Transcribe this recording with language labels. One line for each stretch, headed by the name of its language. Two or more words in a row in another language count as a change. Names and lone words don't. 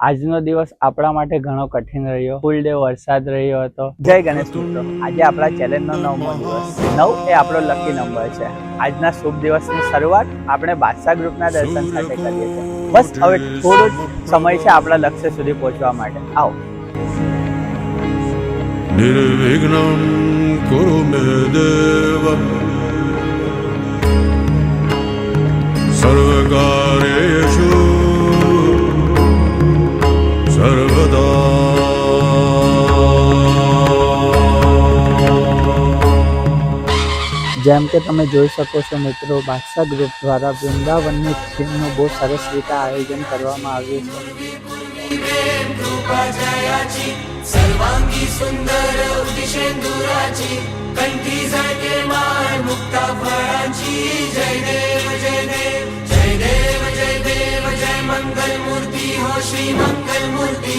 Gujarati: આજનો દિવસ આપણા માટે ઘણો કઠિન રહ્યો. ફૂલ ડે વરસાદ રહ્યો હતો. જય ગણેશ મિત્રો, આજે આપણા ચેલેન્જનો 9મો દિવસ. 9 એ આપણો લકી નંબર છે. આજના શુભ દિવસની શરૂઆત આપણે બાદશાહ ગ્રુપના દર્શન સાથે કરીએ છીએ. બસ હવે થોડો જ સમય છે આપણા લક્ષ્ય સુધી પહોંચવા માટે. આવો.
Sanskrit: निर्विघ्नं कुरु मे देव सर्वकार्येषु सर्वदा.
Gujarati: જેમ કે તમે જોઈ શકો છો મિત્રો, બાદશાહ ગ્રુપ દ્વારા વૃંદાવનની થીમનું બહુ સરસ રીતે આયોજન કરવામાં આવ્યું છે.
Marathi: सर्वांगी सुंदर उदिशेंदुराची कंठी झळके माळ मुक्ता फळाची. जय देव जय देव जय देव जय देव जय मंगल मूर्ती हो श्री मंगल मूर्ती.